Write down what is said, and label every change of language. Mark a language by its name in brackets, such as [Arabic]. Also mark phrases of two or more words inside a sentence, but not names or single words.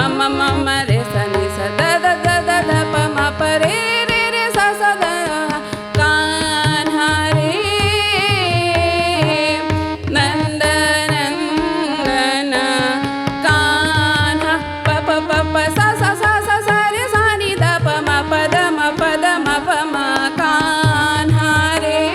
[Hindi] म म रे सा नि सा द द द द ध प म प रे रे रे सा सा द कान्हा रे नंद नंदन कान्हा प प प प सा सा सा सा सा रे सा नि द प म प द म प द म प म कान्हा रे